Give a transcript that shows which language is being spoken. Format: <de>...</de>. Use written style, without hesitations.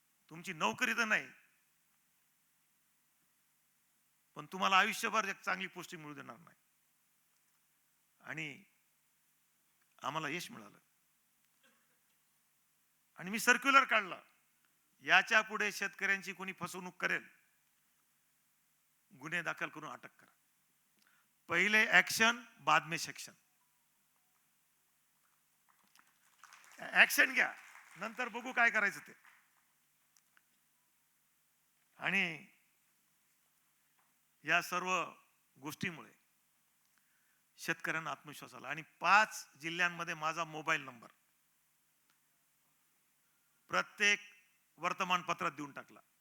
<mr>तुमची नोकरी तर नाही, पण तुम्हाला आयुष्यभर एक चांगली पोस्टिंग मिळू देणार नाही. आणि आम्हाला यश मिळालं आणि मी सर्क्युलर काढला, याच्या पुढे शेतकऱ्यांची कोणी फसवणूक करेल, गुन्हे दाखल करून अटक करा.</mr> <hi>पहिले ऍक्शन, बाद में सेक्शन.</hi> <mr>ऍक्शन घ्या, नंतर बघू काय करायचं ते. आणि या सर्व गोष्टीमुळे शेतकऱ्यांना आत्मविश्वास आला. आणि 5 जिल्ह्यांमध्ये माझा मोबाईल नंबर प्रत्येक वर्तमानपत्रात देऊन टाकला.</mr>